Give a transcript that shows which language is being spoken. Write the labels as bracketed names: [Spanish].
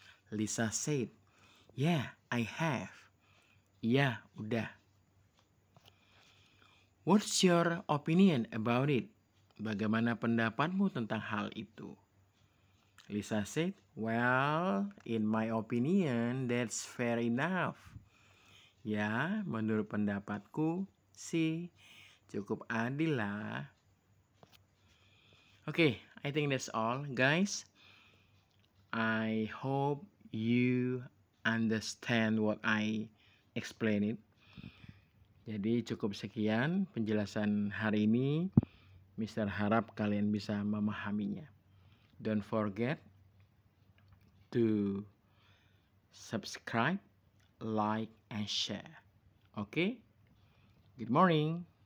[English] Lisa said, "Yeah, I have." [Indonesian] Ya, udah. [English] What's your opinion about it? [Indonesian] Bagaimana pendapatmu tentang hal itu? [English] Lisa said, "Well, in my opinion, that's fair enough." [Indonesian] Ya, menurut pendapatku sih cukup adil lah. [English] Okay, I think that's all, guys. I hope you understand what I explained it. [Indonesian] Jadi cukup sekian penjelasan hari ini. Mister harap kalian bisa memahaminya. [English] Don't forget to subscribe, like, and share. Okay? Good morning.